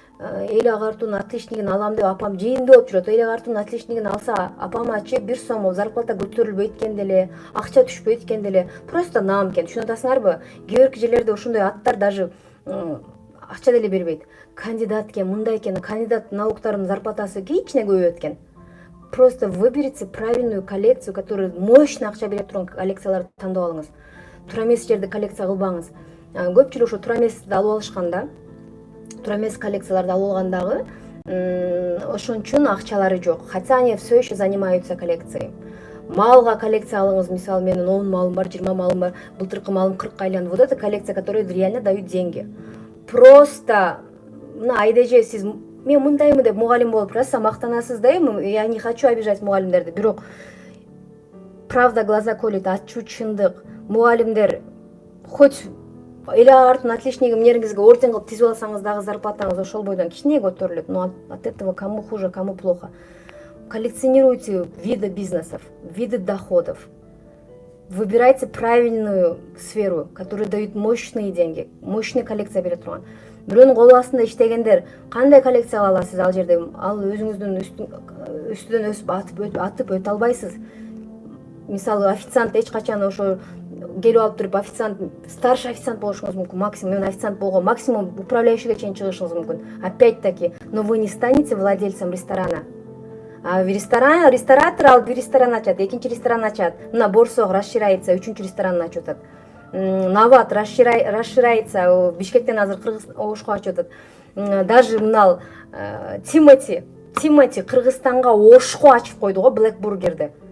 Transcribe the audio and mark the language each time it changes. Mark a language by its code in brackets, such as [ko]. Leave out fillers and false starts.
[ky] Эли агартуунун отличнигин алам деп апам жийинди болуп жүрөт. Эли агартуунун отличнигин алса, апамачы 1 сом зарплата көтөрүлбөй эткенде эле, акча түшпөй эткенде эле, просто наам экен. Түшүнүп атасыңарбы? Кээ бир жерлерде ошондой аттар даже акча деле бербейт. Кандидат экен, мындай экен, кандидат науктардын зарплатасы кичине көбөйөт экен. [ru] Просто выберите правильную коллекцию, которая мощный [ky] акча бере турган коллекцияларды тандап алыңыз. Тура эмес жерде коллекция кылбаңыз. Көпчүлүк ошо тура эмести алып алышканда, тура эмес коллекцияларды алып алгандагы ошон үчүн акчалары жок. [ru] Хотя они все еще занимаются коллекцией. [ky] Малга коллекция алыңыз, мисалы менин 10 малым бар, 20 малым бар, былтыркы малым 40 айланды. [ru] Вот это коллекция, которая реально дают деньги. [ky] Просто мына айдеже сиз мен мындаймын деп мугалим болуп просто мактанасыз да, [ru] я не хочу обижать [ky] мугалимдерди, бирок [ru] правда глаза колет, [ky] ачуу чындык. Мугалимдер хоть эли агартуунун отличниги мнериңизге орден кылып тизип алсаңыз дагы зарплатаңыз ошол бойдон кичине көтөрүлөт. [ru] Но от этого кому хуже, кому плохо. Коллекционируйте виды бизнесов, виды доходов. Выбирайте правильную сферу, которая дает мощные деньги, мощный коллекция [ky] бере турган. Бирөөнүн кол астында иштегендер кандай коллекция ала аласыз ал жерде? Ал өзүңүздүн үстүнөн өсүп атып өтө албайсыз. Мисалы официант эч качан ошо келип алып туруп официант, старший официант болушуңуз мүмкүн, максимум мен официант болгон, максимум управляющийге чейин чыгышыңыз мүмкүн. [ru] Опять-таки, но вы не станете владельцем ресторана. [ky] А в ресторатор алып бир ресторан ачат, экинчи ресторан ачат. Мына Борсог расширяется, үчүнчү ресторанын ачып атат. Нават расширяется, Бишкектен азыр Кыргыз Ошко ачып атат. Даже мынал Тимати Кыргызстанга Ошко ачып койду го, Black Burger'де.